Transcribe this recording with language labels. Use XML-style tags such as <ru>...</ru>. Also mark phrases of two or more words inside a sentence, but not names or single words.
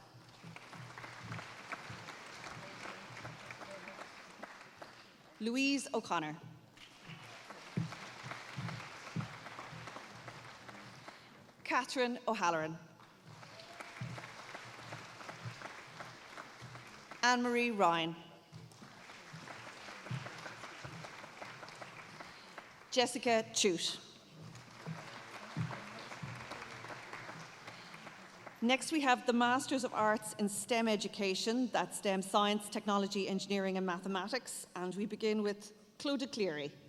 <en>Louise O'Connor. Catherine O'Halloran. Anne-Marie Ryan. Jessica Chute. Next, we have the Masters of Arts in STEM Education, that's STEM Science, Technology, Engineering and Mathematics, and we begin with Clodagh Cleary.</en>